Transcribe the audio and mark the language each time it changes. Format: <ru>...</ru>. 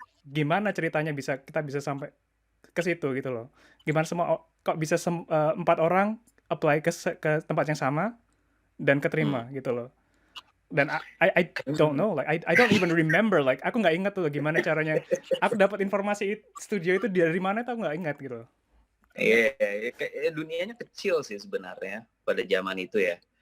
<id>Gimana ceritanya kita bisa sampai ke situ gitu loh. Gimana kok bisa 4 orang apply ke tempat yang sama dan keterima gitu loh. Dan</id> <en>I don't know, like I don't even remember, like</en> <id>aku nggak ingat tuh gimana caranya. Aku dapat informasi studio itu dari mana tuh aku nggak ingat gitu. Iya, dunianya kecil sih sebenarnya pada zaman itu ya.</id>